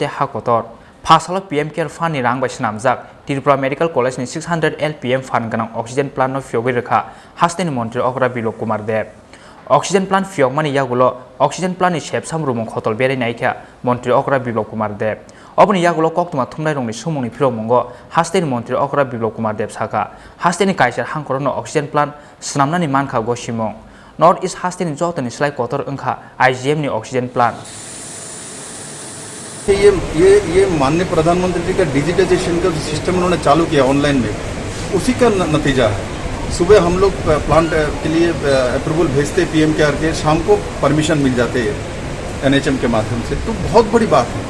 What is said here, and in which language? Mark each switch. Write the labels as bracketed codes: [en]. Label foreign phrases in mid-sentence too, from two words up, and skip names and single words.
[trp] हाकतर फासालो पीएम केयर फान्डनि रां बायसनामजाक त्रिपुरा मेडिकल कलेजनि 600 LPM फान्ड गोनां [en] oxygen plantno [trp] फियोगै रोखा हास्टेनि मंत्री अकरा बिप्लब कुमार देव [en] oxygen plant [trp] फियोगमानि यागुलो [en] oxygen plantni [trp] सेबसामरुमुं खतल बेरायनायखा मंत्री अकरा बिप्लब कुमार देव अबनि यागुलो कक्तुमा थुमनाय रंनि सुमुंनि फिरमुंगो हास्टेनि मंत्री अकरा बिप्लब कुमार देव साका हास्टेनि कायसार हांखरनो [en] oxygen plant [trp] स्नामनानि मानखा गसिमुं नॉर्थ ईस्ट हास्टेनि जतनि स्लाय कतर अंखा IGM नि [en] oxygen plant [hi] ये माननीय प्रधानमंत्री जी का डिजिटाइजेशन का सिस्टम उन्होंने चालू किया ऑनलाइन में, उसी का नतीजा है। सुबह हम लोग प्लांट के लिए अप्रूवल भेजते पीएम केयर के, शाम को परमिशन मिल जाते हैं NHM के माध्यम से, तो बहुत बड़ी बात है।